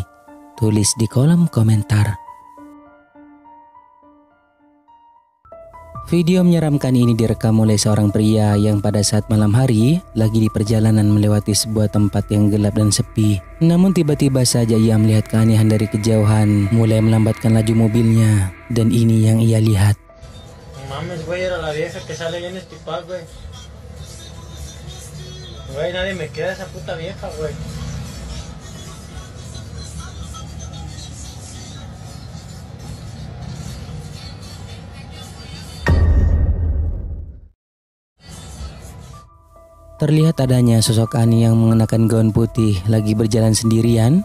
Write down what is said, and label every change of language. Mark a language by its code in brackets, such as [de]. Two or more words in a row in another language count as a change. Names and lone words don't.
[id] Tulis di kolom komentar. Video menyeramkan ini direkam oleh seorang pria yang pada saat malam hari lagi di perjalanan melewati sebuah tempat yang gelap dan sepi. Namun tiba-tiba saja ia melihat keanehan dari kejauhan, mulai melambatkan laju mobilnya, dan ini yang ia lihat. [es] Mames, güey, era la vieja que sale en este pack, güey. Güey, nadie me queda esa puta vieja, güey. [id] Terlihat adanya sosok Ani yang mengenakan gaun putih lagi berjalan sendirian.